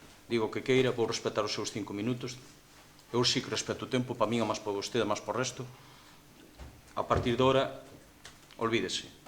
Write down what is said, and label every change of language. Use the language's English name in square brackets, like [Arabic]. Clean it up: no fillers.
[Galician] Digo que queira, vou respetar os seus 5 minutos. Eu sí que respeto o tempo, para min, a máis para vostede, a máis para o resto. [Spanish] A partir de ahora, olvídese.